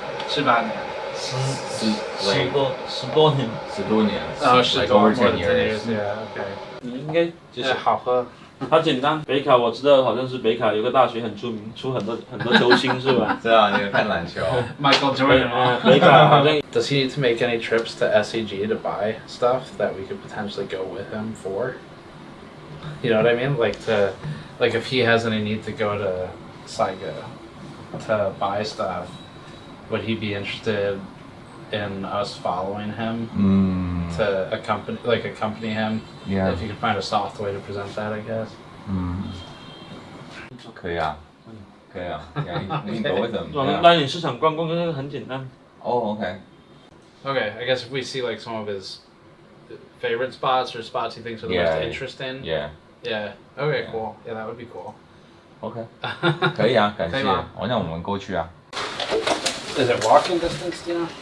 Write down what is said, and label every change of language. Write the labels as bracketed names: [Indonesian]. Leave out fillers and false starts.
[Chinese] ？18年。 10多年。 10多年。 10多 [English] 10 years。 OK。 [Chinese] 你应该就是好喝。它简单，北卡我知道，好像是北卡有个大学很出名，出很多球星是吧？知道，你有看篮球。 Michael Jordan。北卡好像。 [English] Does he need to make any trips to SEG to buy stuff that we could potentially go with him for? You know what I mean? Like if he has any need to go to Saiga to buy stuff, would he be interested in us following him to accompany him? Yeah. If you could find a soft way to present that, I guess. [Chinese] 可以啊，可以啊，你 [English] go with them。 [Chinese] 我们带你市场逛逛，这个很简单。 [English] Okay. Okay, I guess if we see like some of his favorite spots or spots he thinks are the most interesting. Yeah. Yeah. Okay, cool. Yeah, that would be cool. [Chinese] OK. 可以啊，感谢。那我们过去啊。 [English] Is it walking distance, do you know?